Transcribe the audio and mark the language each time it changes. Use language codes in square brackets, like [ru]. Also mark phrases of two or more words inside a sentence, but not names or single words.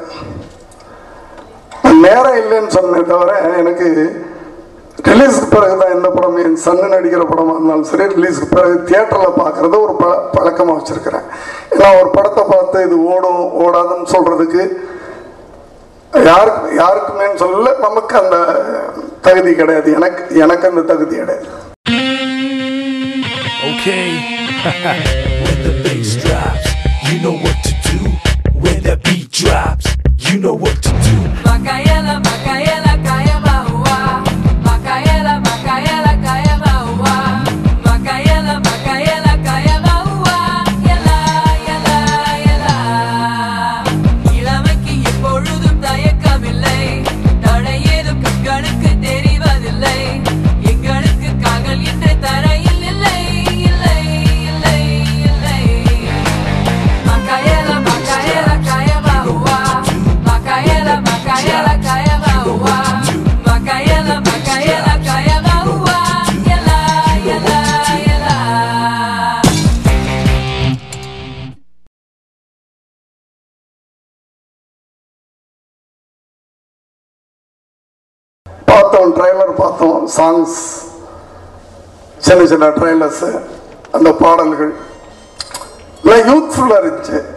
[ta] நேரம் இல்லைன்னு சொன்னேன் தவிர எனக்கு ரிலீஸுக்கு பிறகு தான் எந்த படம் என் சன்னு நடிக்கிற படமாக இருந்தாலும் சரி ரிலீஸுக்கு பிறகு தியேட்டரில் பார்க்குறத ஒரு பழக்கமாக வச்சுருக்கிறேன். ஏன்னா ஒரு படத்தை பார்த்து இது ஓடும் ஓடாதுன்னு சொல்கிறதுக்கு யாருக்குமே சொல்லல, நமக்கு அந்த தகுதி கிடையாது, எனக்கு அந்த தகுதி கிடையாது. Okay. [en] When the bass drops, you know what to do. When the beat drops, you know what to do. Makayela, Makayela, kaya maua. Makayela, Makayela, kaya maua. Makayela, Makayela, kaya maua. Yela, yela, yela. [ta] இளமைக்கு எப்பொழுதும் தயக்கமில்லை, தடை ஏதும் கண்களுக்கு தெரிவதில்லை, எங்களுக்கு காதல் என்று தரையில் இல்லை, இல்லை, இல்லை, இல்லை. Makayela, Makayela, kaya maua. Makayela, Makayela, kaya maua. Makayela, Makayela, kaya maua. Yela, yela, yela. பார்த்தோம், ட்ரெய்லர் பார்த்தோம், சாங்ஸ், சின்ன சின்ன ட்ரெய்லர்ஸு, அந்த பாடல்கள் எல்லாம் யூத்ஃபுல்லாக இருந்துச்சு.